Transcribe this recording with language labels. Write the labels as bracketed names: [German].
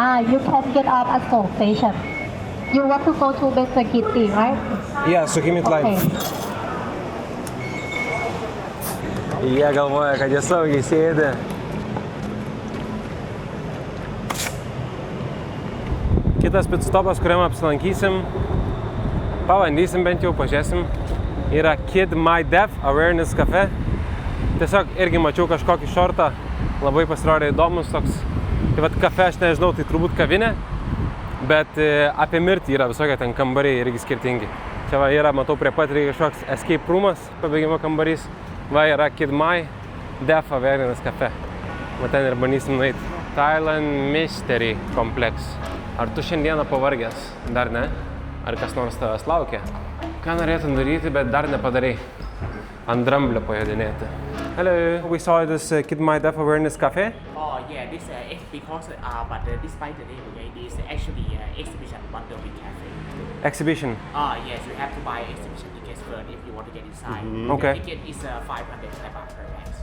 [English] You can get off at Seoul Station. You want to go to Best Kitty, right? Yeah, Sukhumvit line. [Lithuanian] Jie galvoja, kad jie saugiai sėdi. Kitas pit stopas, kuriam apsilankysim, pabandysim bent jau, pažiūrėsim, yra Kid My Deaf Awareness Cafe. Tiesiog irgi mačiau kažkokį šortą, labai pasirodė įdomus toks. Tai vat kafe, aš nežinau, tai turbūt kavinė, bet apie mirtį yra visokie ten kambariai irgi skirtingi. Čia va yra, matau, prie pat reikia kažkoks escape roomas, pabėgimo kambarys. Va yra Kid My Deaf Awareness Cafe. Va ten ir bandysim nueiti. [English] Thailand Mystery Complex. [Lithuanian] Ar tu šiandieną pavargęs? Dar ne? Ar kas nors tavęs laukia? Ką norėtum daryti, bet dar nepadarai? Ant dramblio pajodinėti. [English] Hello, we saw this Kid My Deaf Awareness Cafe. Oh yeah, this because but despite the name, okay, this actually exhibition bundle with cafe. Exhibition. Yes, you have to buy exhibition tickets first if you want to get inside. Okay. The ticket is 500 baht per person.